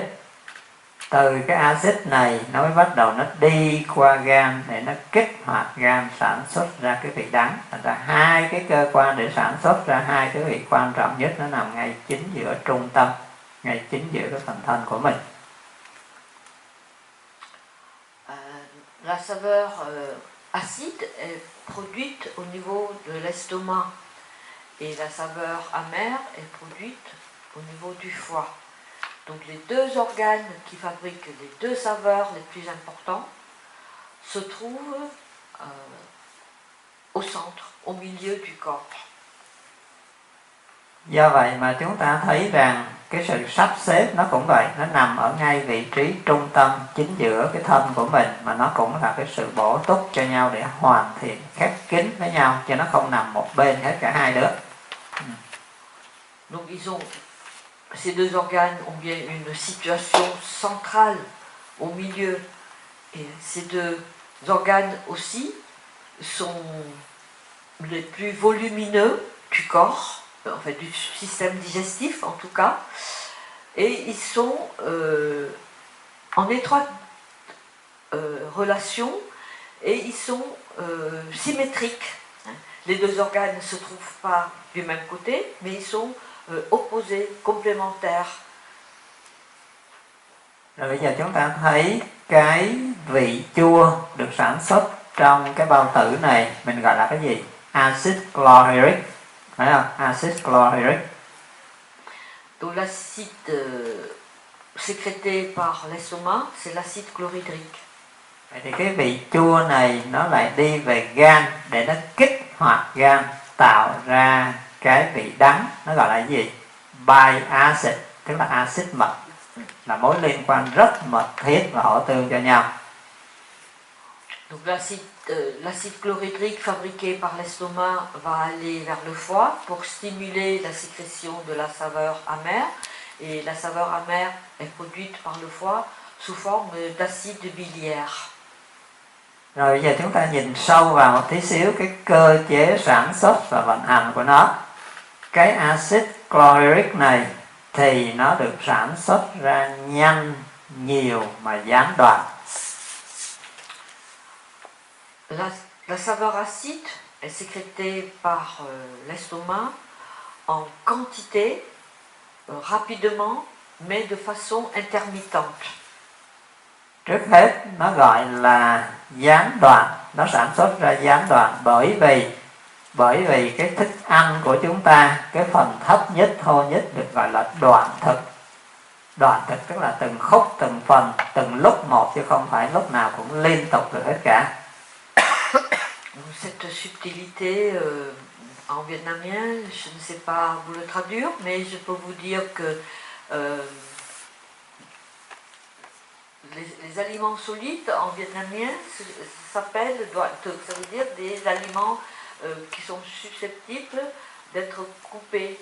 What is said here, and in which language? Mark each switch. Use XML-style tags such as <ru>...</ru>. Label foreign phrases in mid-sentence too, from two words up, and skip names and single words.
<vi>Từ cái axit này nó mới bắt đầu nó đi qua gan để nó kích hoạt gan sản xuất ra cái vị đắng. Thành ra hai cái cơ quan để sản xuất ra hai cái vị quan trọng nhất nó nằm ngay chính giữa trung tâm, ngay chính giữa cái phần thân của mình.</vi> <fr>La saveur acide est produite au niveau de l'estomac et la saveur amère est produite au niveau du foie. Donc les deux organes qui fabriquent les deux saveurs les plus importantes se trouvent au centre, au milieu du corps.</fr> <vi>Do vậy mà chúng ta thấy rằng cái sự sắp xếp nó cũng vậy, nó nằm ở ngay vị trí trung tâm chính giữa cái thân của mình, mà nó cũng là cái sự bổ túc cho nhau để hoàn thiện, khép kín với nhau, cho nó không nằm một bên hết cả hai đứa.</vi> <fr>Donc ces deux organes ont bien une situation centrale au milieu, et ces deux organes aussi sont les plus volumineux du corps, en fait du système digestif en tout cas, et ils sont en étroite relation et ils sont symétriques. Les deux organes ne se trouvent pas du même côté, mais ils sont opposés, complémentaires.</fr> <vi>Rồi bây giờ chúng ta thấy cái vị chua được sản xuất trong cái bao tử này mình gọi là cái gì? Acid chlorhydric, phải không? Acid chlorhydric.</vi> <fr>Donc l'acide sécrété par l'estomac, c'est l'acide chlorhydrique.</fr> <vi>Vậy thì cái vị chua này nó lại đi về gan để nó kích hoạt gan tạo ra cái vị đắng, nó gọi là cái gì?</vi> <en>Bile acid,</en> <vi>tức là axit mật, là mối liên quan rất mật thiết và hỗ tương cho nhau.</vi> <fr>Donc l'acide chlorhydrique fabriqué par l'estomac va aller vers le foie pour stimuler la sécrétion de la saveur amère, et la saveur amère est produite par le foie sous forme d'acide biliaire.</fr> <vi>Rồi bây giờ chúng ta nhìn sâu vào một tí xíu cái cơ chế sản xuất và vận hành của nó. Cái axit chlorhydric này thì nó được sản xuất ra nhanh, nhiều mà gián đoạn.</vi> <fr>La saveur acide est sécrétée par l'estomac en quantité, rapidement, mais de façon intermittente.</fr> <vi>Trước hết nó gọi là gián đoạn, nó sản xuất ra gián đoạn bởi vì cái thức ăn của chúng ta, cái phần thấp nhất, thô nhất được gọi là đoạn thực. Đoạn thực tức là từng khúc, từng phần, từng lúc một, chứ không phải lúc nào cũng liên tục được hết cả.</vi> <fr>Cette subtilité en vietnamien, je ne sais pas vous le traduire, mais je peux vous dire que les aliments solides en vietnamien s'appellent</fr> <vi>doan thực,</vi> <fr>ça veut dire des aliments qui sont susceptibles d'être coupés.</fr>